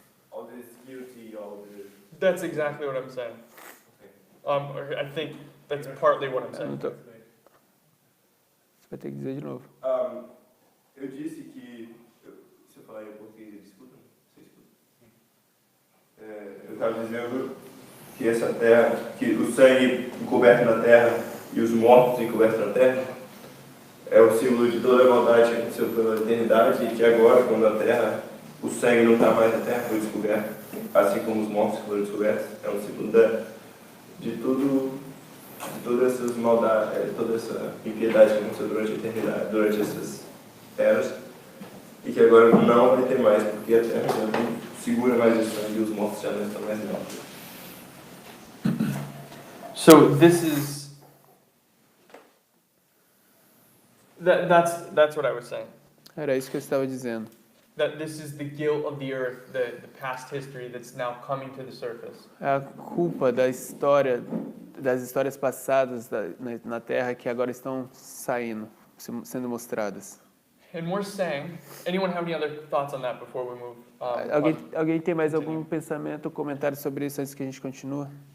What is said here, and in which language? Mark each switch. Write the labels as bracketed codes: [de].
[en] all this guilty, all this. That's exactly what I'm saying. I think that's partly what I'm [pt] eu não tô, você vai ter que dizer de novo. Eu disse que se eu falar em português, escuta? Você escuta? Eu estava dizendo que essa terra, que o sangue encoberto na terra e os mortos encobertos na terra é o símbolo de toda a maldade que aconteceu pela eternidade e que agora, quando a terra, o sangue não está mais na terra, foi descoberto, assim como os mortos foram descobertos, é um símbolo de toda essas maldades, toda essa impiedade que aconteceu durante a eternidade, durante essas eras, e que agora não vai ter mais, porque a terra já não segura mais o sangue e os mortos já não estão mais nela. [en] So this is that's what I was saying. [pt] Era isso que eu estava dizendo. [en] That this is the guilt of the earth, the past history that's now coming to the surface. [pt] É a culpa da história das histórias passadas na Terra que agora estão sendo mostradas. [en] And we're saying, anyone have any other thoughts on that before we move? [pt] Alguém tem mais algum pensamento ou comentário sobre isso antes que a gente continue?